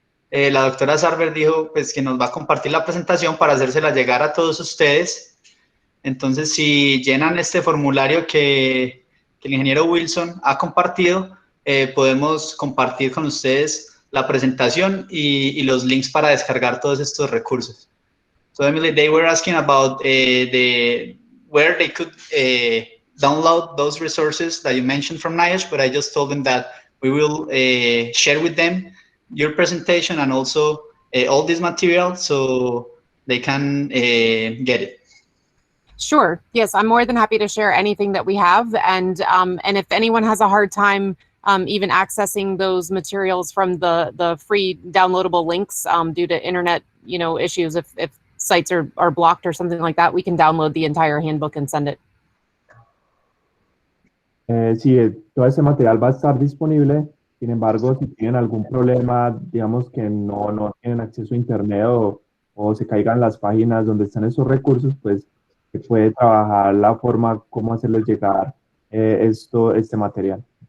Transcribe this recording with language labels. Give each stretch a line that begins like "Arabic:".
Spanish: La doctora Sarver dijo pues, que nos va a compartir la presentación para hacérsela llegar a todos ustedes. Entonces, si llenan este formulario que el ingeniero Wilson ha compartido, podemos compartir con ustedes la presentación y los links para descargar todos estos recursos.
English: So, Emily, they were asking about where they could download those resources that you mentioned from NIOSH, but I just told them that we will share with them your presentation and also all this material so they can get it. Sure. Yes, I'm more than happy to share anything that we have. And if anyone has a hard time even accessing those materials from the free downloadable links due to internet, issues, if sites are blocked or something like that, we can download the entire handbook and send it.
Spanish: Sí, todo ese material va a estar disponible. Sin embargo, si tienen algún problema, digamos que no tienen acceso a internet o se caigan las páginas donde están esos recursos, pues se puede trabajar la forma cómo hacerles llegar este material.